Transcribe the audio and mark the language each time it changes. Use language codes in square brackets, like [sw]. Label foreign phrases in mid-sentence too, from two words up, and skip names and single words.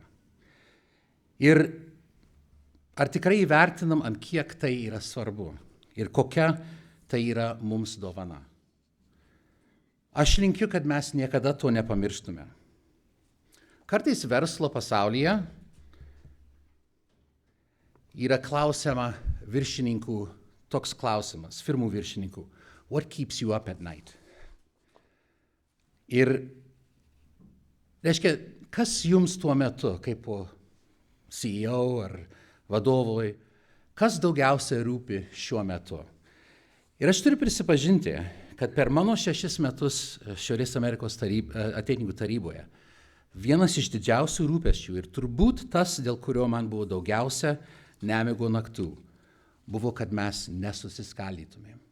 [lt] Ir ar tikrai įvertinam, ant kiek tai yra svarbu ir kokia tai yra mums dovana. Aš linkiu, kad mes niekada to nepamirštume. Kartais verslo pasaulyje yra klausiama viršininkų toks klausimas, firmų viršininkų, [en] what keeps you up at night? [lt] Ir, reiškia, kas jums tuo metu, kaip po CEO ar vadovui, kas daugiausia rūpi šiuo metu? Ir aš turiu prisipažinti, kad per mano 6 metus Šiaurės Amerikos ateitininkų taryboje vienas iš didžiausių rūpesčių ir turbūt tas, dėl kurio man buvo daugiausia nemigo naktų, buvo, kad mes nesusiskaldytumėm.